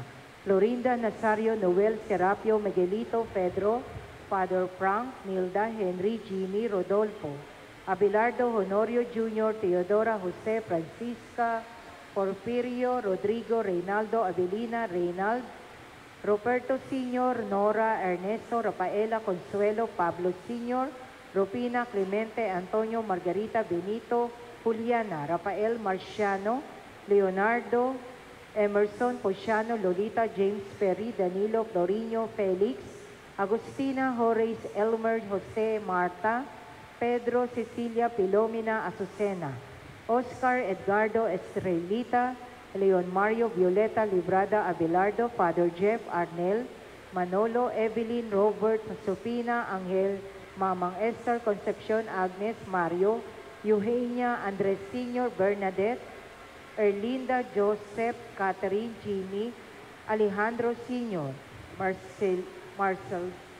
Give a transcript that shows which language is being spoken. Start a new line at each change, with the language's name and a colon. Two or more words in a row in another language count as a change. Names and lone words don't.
Filipino: Florinda Nazario Noel Serapio Miguelito Pedro, Father Frank, Nilda, Henry, Jimmy, Rodolfo, Abelardo Honorio Jr., Teodora Jose, Francisca, Porfirio, Rodrigo, Reynaldo, Avelina, Reynald, Roberto Sr., Nora, Ernesto, Rafaela, Consuelo, Pablo Sr., Rupina, Clemente, Antonio, Margarita, Benito, Juliana, Rafael Marciano, Leonardo, Emerson Posiano, Lolita, James Perry, Danilo, Florino, Felix, Agustina, Horace, Elmer, Jose, Marta, Pedro, Cecilia, Pilomina, Azucena, Oscar, Edgardo, Estrelita, Leon Mario, Violeta, Librada, Abelardo, Father Jeff, Arnel, Manolo, Evelyn, Robert, Sofina, Angel, Mamang Esther, Concepcion, Agnes, Mario, Eugenia, Andres Sr., Bernadette, Erlinda, Joseph, Catherine, Jimmy, Alejandro Sr., Marcel,